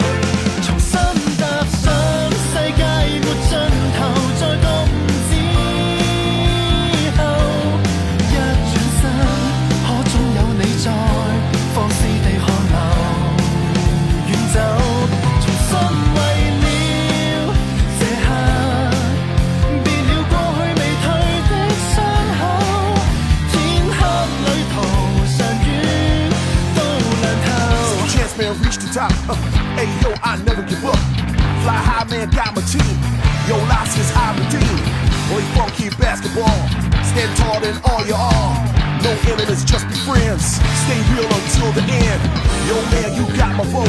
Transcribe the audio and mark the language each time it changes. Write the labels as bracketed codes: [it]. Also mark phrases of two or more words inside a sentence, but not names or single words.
[yue] 重新踏上世界沒盡頭，在覺悟之後，一轉身，可總有你在，放肆地看流遠走。重新為了這刻，別了過去未退的傷口，天黑旅途尚遠都難透。 [en] Chance man, reach the top. Hey yo, I never give up. Fly high man, got my team. Yo, losses I redeem. Boy, funky basketball. Stand tall in all your all. No enemies, just be friends. Stay real until the end. Yo man, you got my vote.